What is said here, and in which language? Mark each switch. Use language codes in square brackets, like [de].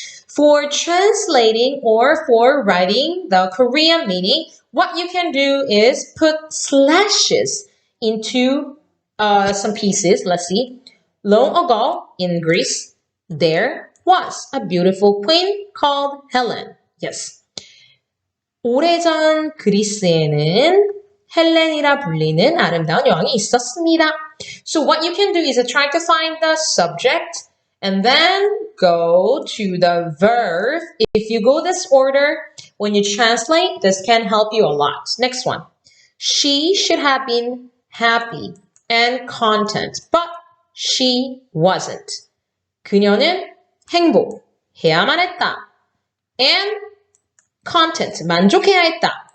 [en] For translating or for writing the Korean meaning, what you can do is put slashes into some pieces. Let's see. Long ago in Greece, there was a beautiful queen called Helen. Yes. [ko] 오래전 그리스에는 헬렌이라 불리는 아름다운 여왕이 있었습니다. [en] So what you can do is try to find the subject and then go to the verb. If you go this order, when you translate, this can help you a lot. Next one. She should have been happy and content, but she wasn't. [ko] 그녀는 행복해야만 했다. [en] And content, [ko] 만족해야 했다.